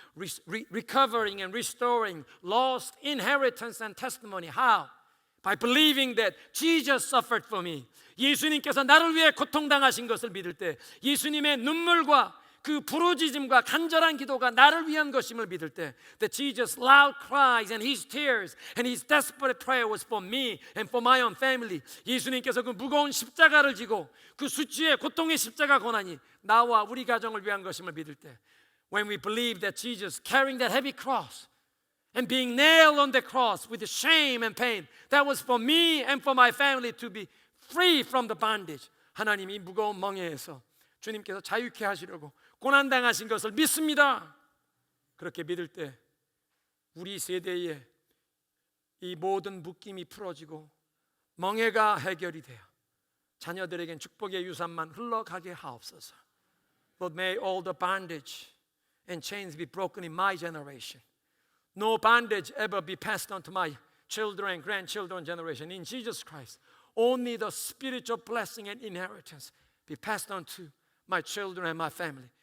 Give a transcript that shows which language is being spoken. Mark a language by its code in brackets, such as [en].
[en] Recovering and restoring lost inheritance and testimony. How? By believing that Jesus suffered for me. [ko] 예수님께서 나를 위해 고통당하신 것을 믿을 때, [en] 예수님의 눈물과 그 부르짖음과 간절한 기도가 나를 위한 것임을 믿을 때, that Jesus' loud cries and his tears and his desperate prayer was for me and for my own family. [ko] 예수님께서 그 무거운 십자가를 지고 그 수치의 고통의 십자가 고난이 나와 우리 가정을 위한 것임을 믿을 때, [en] when we believe that Jesus carrying that heavy cross and being nailed on the cross with the shame and pain, that was for me and for my family to be free from the bondage. [ko] 하나님이 무거운 멍에에서 주님께서 자유케 하시려고 고난당하신 것을 믿습니다. 그렇게 믿을 때 우리 세대에 이 모든 묶임이 풀어지고 멍에가 해결이 되어 자녀들에겐 축복의 유산만 흘러가게 하옵소서. [en] Lord, may all the bondage and chains be broken in my generation. No bondage ever be passed on to my children and grandchildren generation. In Jesus Christ, only the spiritual blessing and inheritance be passed on to my children and my family.